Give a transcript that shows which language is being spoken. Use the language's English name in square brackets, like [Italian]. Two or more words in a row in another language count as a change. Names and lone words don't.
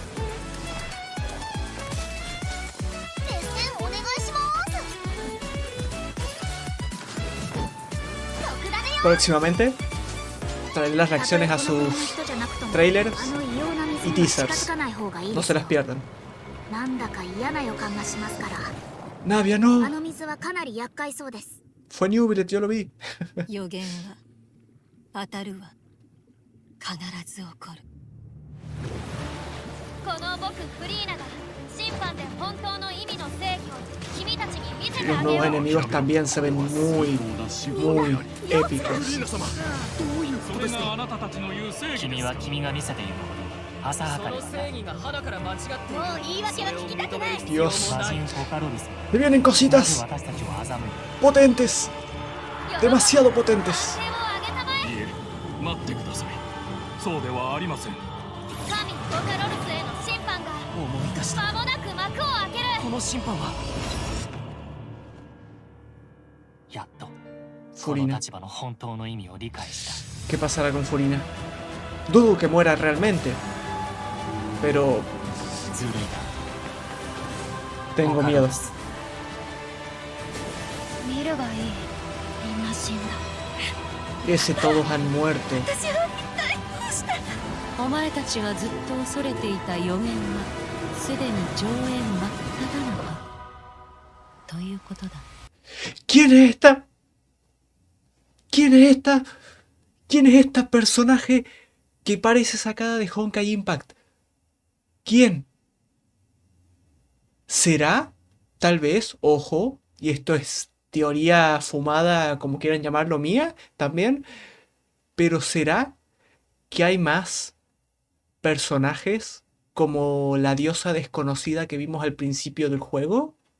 [Spanish] Próximamente traeré las reacciones a sus trailers y teasers. No se las pierdan. Navia, no. Fue Newbillet, yo lo vi. [Japanese] 予言は当たるわ必ず起こるこの僕フリーナが審判で本当の意味の正義を君たちに見せて [Spanish] Los [Japanese] あげよ [Spanish] nuevos [Japanese] う [Spanish] enemigos también se ven muy épicos. [Japanese] 君は君が見せているほど浅はかにはないもう言い訳は聞きたくない [Spanish] Dios, [Japanese] 魔人ポカロリス [Spanish] me vienen [Japanese] が [Spanish] cositas [Japanese] 私たちを欺い [Spanish] potentes, demasiado potentes. [Japanese] 手を挙げたまえいえ待ってくださいそうではありません神ポカロルスへの審判が思い出した間もなく幕を開けるこの審判はやっとこの Furina. 立場の本当の意味を理解した [Spanish] ¿Qué pasará con Furina? Dudo que muera realmente, pero [Japanese] ずるいな [Spanish] tengo [Japanese] ポカロ [Spanish] miedo. [Japanese] リス見るがいいみんな死んだ [Spanish] Ese todos han muerto. [Japanese] 私は一体どうしたお前たちがずっと恐れていた予言はすでに上演真っ只中ということだ [Spanish] ¿Quién es esta? ¿Quién es esta? ¿Quién es esta personaje que parece sacada de Honkai Impact? ¿Quién? ¿Será? Tal vez, ojo, y esto es teoría fumada, como quieran llamarlo, mía, también, pero ¿será que hay más personajes como la diosa desconocida que vimos al principio del juego.